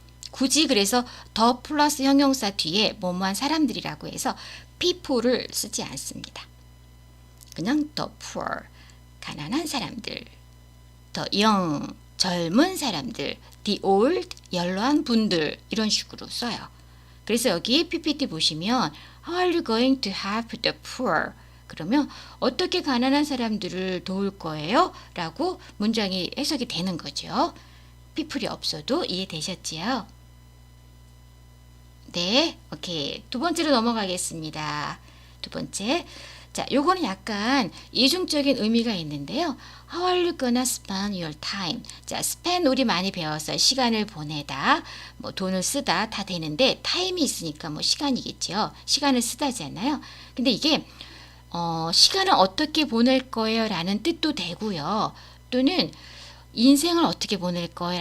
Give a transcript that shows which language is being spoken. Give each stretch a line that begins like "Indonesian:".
Korean: 굳이 그래서 더 플러스 형용사 뒤에 뭐뭐한 사람들이라고 해서 people를 쓰지 않습니다. 그냥
English: the poor,
Korean: 가난한 사람들,
English: the young,
Korean: 젊은 사람들,
English: the old,
Korean: 연로한 분들 이런 식으로 써요. 그래서 여기 PPT 보시면
English: How are you going to help the poor?
Korean: 그러면 어떻게 가난한 사람들을 도울 거예요? 라고 문장이 해석이 되는 거죠. people이 없어도 이해되셨지요? 네, 오케이. 두 번째로 넘어가겠습니다. 두 번째. 자, 요거는 약간 이중적인 의미가 있는데요.
English: How are you gonna spend your time?
Korean: 자, spend 우리 많이 배웠어요. 시간을 보내다, 뭐 돈을 쓰다 다 되는데 time이 있으니까 뭐 시간이겠죠. 시간을 쓰다잖아요. 근데 이게 시간을 어떻게 보낼 거예요? 라는 뜻도 되고요. 또는 인생을 어떻게 보낼 거예요?